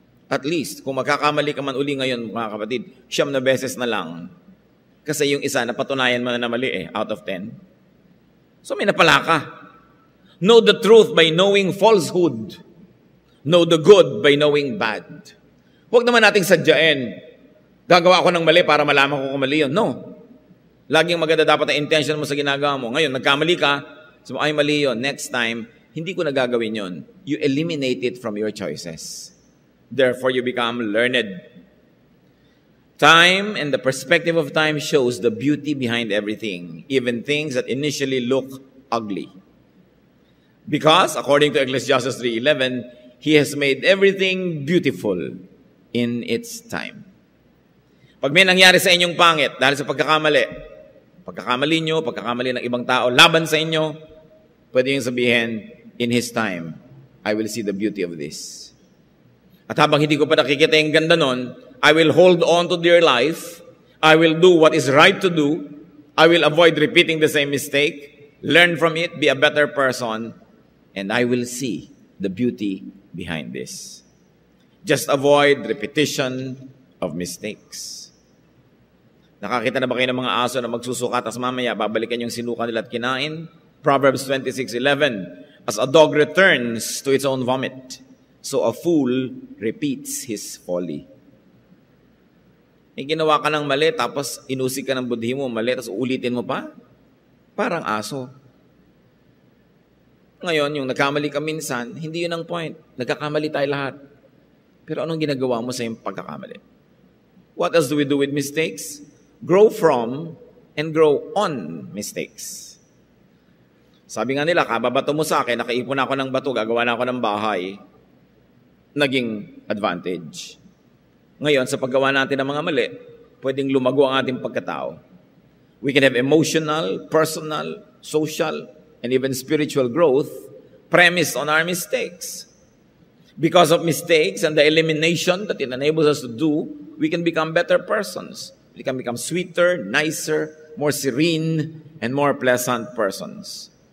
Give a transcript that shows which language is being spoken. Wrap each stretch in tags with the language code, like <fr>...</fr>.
<tl>At least, kung magkakamali ka man uli ngayon, mga kapatid, 9 na beses na lang. Kasi yung isa, napatunayan mo na mali</tl> <en>out of 10.</en> <tl>So may napala ka.</tl> <en>Know the truth by knowing falsehood. Know the good by knowing bad.</en> <tl>Huwag naman nating sadyain. Gagawa ako ng mali para malaman ko kung mali yun. No. Laging maganda dapat ang intention mo sa ginagawa mo. Ngayon, nagkamali ka, so ay mali yun. Next time, hindi ko na gagawin yun.</tl> <en>You eliminate it from your choices. Therefore, you become learned. Time and the perspective of time shows the beauty behind everything, even things that initially look ugly. Because, according to Ecclesiastes 3:11, He has made everything beautiful in its time.</en> <tl>Pag may nangyari sa inyong pangit dahil sa pagkakamali nyo, pagkakamali ng ibang tao, laban sa inyo, pwede yung sabihin,</tl> <en>in His time, I will see the beauty of this.</en> <tl>At habang hindi ko pa nakikita yung ganda nun,</tl> <en>I will hold on to dear life. I will do what is right to do. I will avoid repeating the same mistake. Learn from it, be a better person, and I will see the beauty behind this. Just avoid repetition of mistakes.</en> <tl>Nakakita na ba kayo ng mga aso na magsusuka tas mamaya babalikan yung sinuka nila at kinain?</tl> <en>Proverbs 26:11, as a dog returns to its own vomit, so a fool repeats his folly.</en> <tl>May ginawa ka ng mali, tapos inusig ka ng budhi mo, mali, tapos ulitin mo pa? Parang aso. Ngayon, yung nagkamali ka minsan, hindi yun ang point. Nagkakamali tayo lahat. Pero anong ginagawa mo sa iyong pagkakamali?</tl> <en>What else do we do with mistakes? Grow from and grow on mistakes.</en> <tl>Sabi nga nila, kababato mo sa akin, nakaipon ako ng bato, gagawa na ako ng bahay. Naging advantage. Ngayon, sa paggawa natin ng mga mali, pwedeng lumago ang ating pagkatao.</tl> <en>We can have emotional, personal, social, and even spiritual growth premised on our mistakes. Because of mistakes and the elimination that it enables us to do, we can become better persons. We can become sweeter, nicer, more serene, and more pleasant persons.</en>